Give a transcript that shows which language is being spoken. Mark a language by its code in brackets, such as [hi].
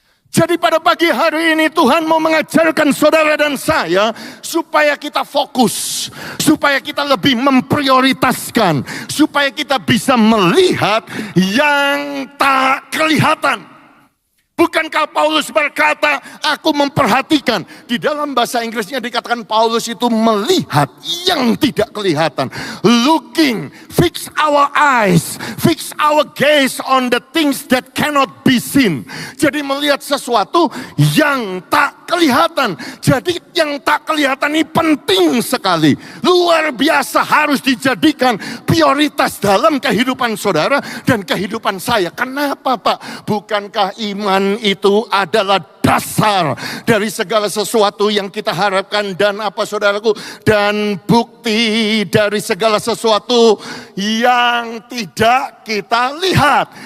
[id] Jadi pada pagi hari ini Tuhan mau mengajarkan saudara dan saya supaya kita fokus, supaya kita lebih memprioritaskan, supaya kita bisa melihat yang tak kelihatan. Bukankah Paulus berkata, aku memperhatikan. Di dalam bahasa Inggrisnya dikatakan Paulus itu melihat yang tidak kelihatan. [en] Looking, fix our eyes, fix our gaze on the things that cannot be seen. [id] Jadi melihat sesuatu yang tak kelihatan. Jadi yang tak kelihatan ini penting sekali. Luar biasa, harus dijadikan prioritas dalam kehidupan saudara dan kehidupan saya. Kenapa, Pak? Bukankah iman itu adalah dasar dari segala sesuatu yang kita harapkan, dan apa saudaraku, dan bukti dari segala sesuatu yang tidak kita lihat.